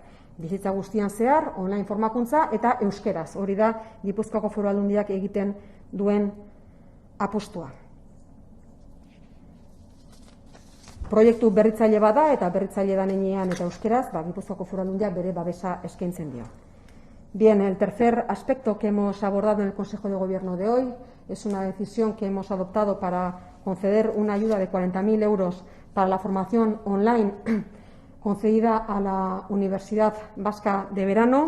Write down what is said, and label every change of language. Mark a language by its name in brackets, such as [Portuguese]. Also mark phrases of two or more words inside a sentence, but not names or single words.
[Basque] Bizitza guztian zehar, online formakuntza eta euskeraz. Hori da Gipuzkoako Foru Aldundiak egiten duen apustua. Proiektu berritzaile bada eta berritzaile danean eta euskeraz, Gipuzkoako Foru Aldundiak bere babesa eskaintzen dio. [Spanish] Bien, el tercer aspecto que hemos abordado en el Consejo de Gobierno de hoy es una decisión que hemos adoptado para conceder una ayuda de 40.000 euros para la formación online concedida a la Universidad Vasca de Verano.